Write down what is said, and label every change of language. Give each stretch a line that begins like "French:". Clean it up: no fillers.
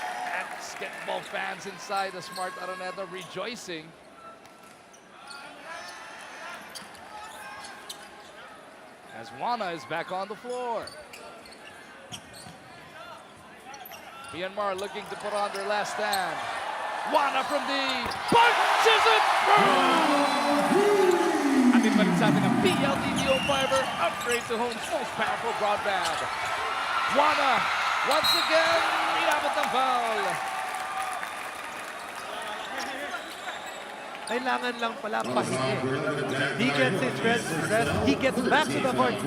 English: Basketball fans inside the Smart Araneta rejoicing. As Wana is back on the floor. Myanmar looking to put on their last stand. Wana from deep. Punches it through!
Filipino: Atin pa rin sa atin ang PLDVO Fiber.
English: Upgrade to home's most powerful broadband.
Filipino: Wana,
English: once again,
Filipino: inabot ng foul. Kailangan lang pala pahingi.
English: He gets his rest. He gets back to the court.